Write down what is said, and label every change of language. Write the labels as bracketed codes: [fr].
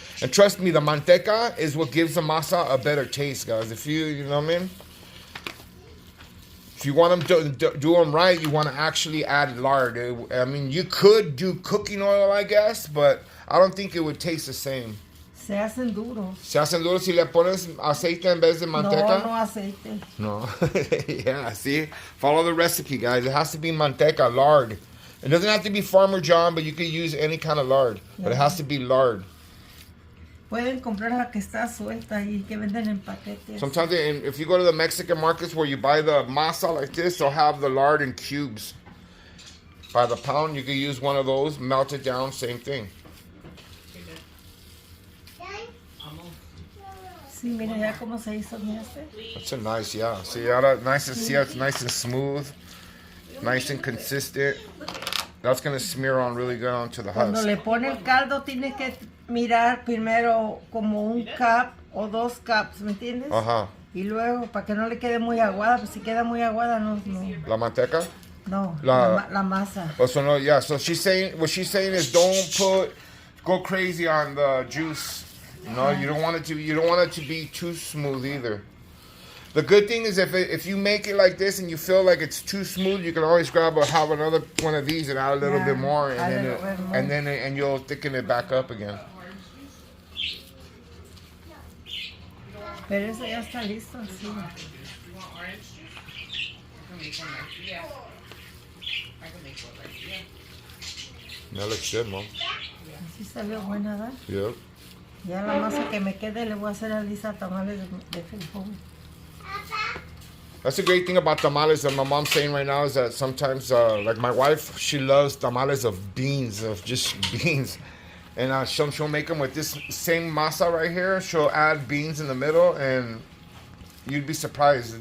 [en] And trust me, the manteca is what gives the masa a better taste, guys. If you know what I mean? If you want them to do them right, you want to actually add lard. I mean, you could do cooking oil, I guess, but I don't think it would taste the same. [es] Se hacen duros. Se hacen duros si le pones aceite en vez de manteca? No aceite. [en] No. Yeah, see? Follow the recipe, guys. It has to be manteca, lard. It doesn't have to be Farmer John, but you could use any kind of lard. But it has to be lard. [es] Pueden comprar la que está suelta y que venden en paquetes. [en] Sometimes, if you go to the Mexican markets where you buy the masa like this, they'll have the lard in cubes. By the pound, you can use one of those, melt it down, same thing. [es] Sí, mira ya cómo se hizo este. [en] That's a nice, yeah. See, nice and see how it's nice and smooth, nice and consistent. That's gonna smear on really good onto the [es] Cuando [en] husk. [es] le pone el caldo, tiene que mirar primero como un cup o 2 cups, ¿me entiendes? Ajá. Y luego, para que no le quede muy aguada, pues si queda muy aguada, no. La manteca? No, La- la masa. [en] Oh, so no, yeah. So what she's saying is don't go crazy on the juice. You know, you don't want it to be too smooth either. The good thing is if you make it like this and you feel like it's too smooth, you can always have another one of these and add a little bit more, and you'll thicken it back up again. [es] Pero eso ya está listo, sí. [en] You want orange juice? I can make one right here. I can make one right here. That looks good, Mom. [es] Así salió buena, ¿verdad? [en] Yep. [es] Ya la masa que me quede le voy a hacer a Lisa tamales de frijol. [en] That's the great thing about tamales that my mom's saying right now is that sometimes, like my wife, she loves tamales of beans, of just beans. And she'll make them with this same masa right here. She'll add beans in the middle, and you'd be surprised.